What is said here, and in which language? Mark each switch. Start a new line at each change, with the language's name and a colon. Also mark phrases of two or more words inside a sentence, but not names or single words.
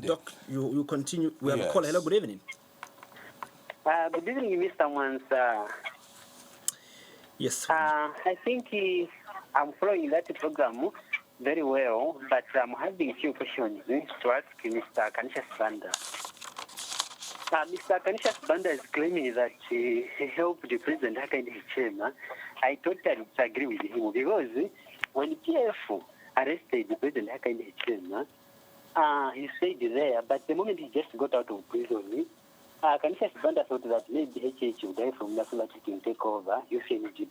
English: Doc, you continue. We have a caller. Hello, good evening. Good evening, Mr. Mansa. Yes. I think I'm following that program very well, but I'm having a few questions to ask Mr. Canisius Banda. Mr. Canisius Banda is claiming that he helped the President Hakainde Hichilema. I totally disagree with him because when PF arrested the President Hakainde Hichilema, he stayed there, but the moment he just got out of prison, Canisius Banda thought that maybe HH would die from national activity and take over UPND.